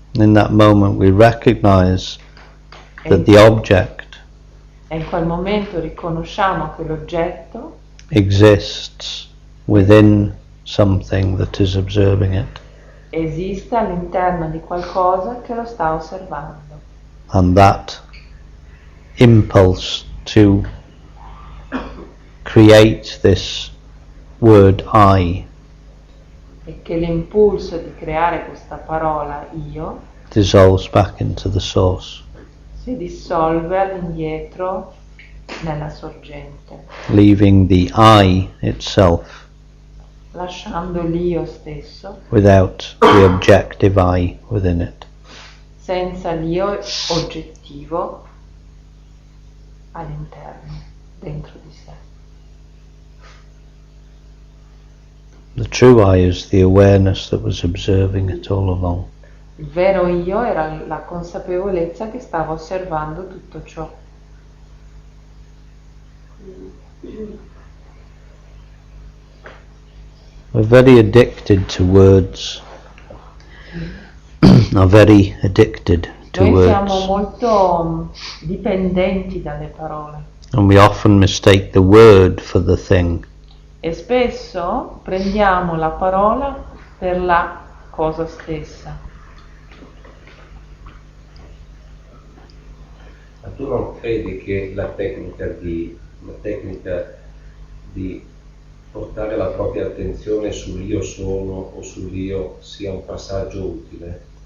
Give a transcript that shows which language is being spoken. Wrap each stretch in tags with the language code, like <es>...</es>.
<en>In that moment we recognize that the object</en> <it>E in quel momento riconosciamo che l'oggetto</it> <en>exists within something that is observing it.</en> <it>esiste all'interno di qualcosa che lo sta osservando.</it> <en>And that impulse to create this word I</en> <it>E che l'impulso di creare questa parola io</it> <en>dissolves back into the source,</en> <it>si dissolve all'indietro nella sorgente,</it> <en>leaving the I itself</en> <it>lasciando l'io stesso</it> <en>without the objective I within it.</en> <it>senza l'io oggettivo all'interno, dentro di sé.</it> <en>The true I is the awareness that was observing it all along.</en> <it>Il vero io era la consapevolezza che stava osservando tutto ciò.</it> <en>We're very addicted to words. Are very addicted to</en> <it>Noi siamo</it> <en>words.</en> <it>molto dipendenti dalle parole</it> <en>And we often mistake the word for the thing.</en> <it>e spesso prendiamo la parola per la cosa stessa. Ma tu non credi che la tecnica di portare la propria attenzione sull'io sono o sull'io sia un passaggio utile?</it>